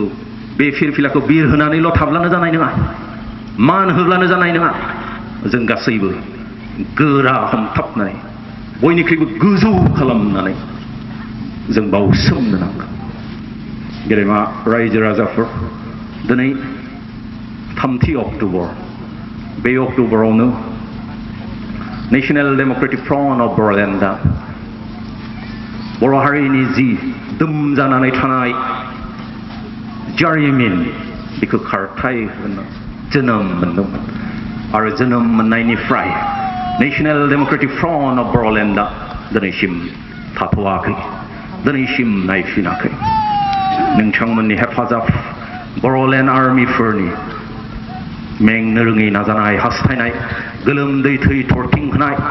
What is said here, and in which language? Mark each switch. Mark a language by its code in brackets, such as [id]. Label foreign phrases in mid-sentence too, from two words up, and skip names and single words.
[brx] बे फिरफिलाखौ बिर होनानैल' थाब्लानो जानाय नङा मान होब्लानो जानाय नङा जों गासैबो गोरा हमथाबनानै बयनिख्रुइबो गोजौ खालामनानै जों बावसोमनो नांगोन गेदेमा रायजो राजाफोर दिनै 3 अक्ट'बर बे अक्ट'बरावनो नेशनल डेमोक्रेटिक फ्रंट ऑफ बर'लेण्ड बर' हारिनि जि दोम जानानै थानाय जारिमिन बेखौ खारथाय होनो जोनोम मोनदोंमोन आरो जोनोम मोननायनिफ्राय नेशनेल डेम'क्रेटिक फ्रन्ट अफ बर'लेण्डआ दिनैसिम थाथ'वाखै दिनैसिम नायफिनाखै नोंथांमोननि हेफाजाब बर'लेण्ड आर्मिफोरनि मेंनो रोङै नाजानाय हास्थायनाय गोलोमदै थै थरथिं होनाय